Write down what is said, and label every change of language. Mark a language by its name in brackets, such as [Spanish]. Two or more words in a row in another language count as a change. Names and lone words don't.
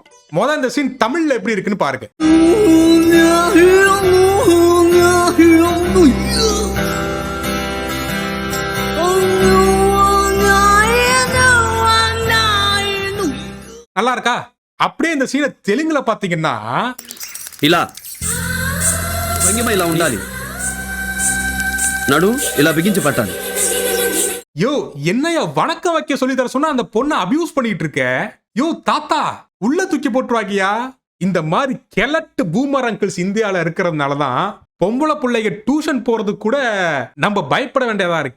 [Tamil] முதல்ல இந்த சீன் தமிழ்ல எப்படி இருக்குன்னு பாருங்க. நல்லா இருக்கா? அப்படியே இந்த சீனை தெலுங்குல பாத்தீங்கன்னா, [Telugu] ఇలా భంగిమ ఇలా ఉండాలి, నడు ఇలా బిగించి పట్టాలి. [Tamil] யோ என்னையா வணக்கம் வைக்க சொல்லி தர சொன்னா அந்த பொண்ணை அபியூஸ் பண்ணிட்டு இருக்க. யோ தாத்தா, உள்ள தூக்கி போட்டுருவாக்கியா. இந்த மாதிரி கெலட்டு [English] boomer uncles [Tamil] இந்தியால இருக்கிறதுனாலதான் பொம்பளை பிள்ளைங்க டியூஷன் போறது கூட நம்ம பயப்பட வேண்டியதா இருக்கு.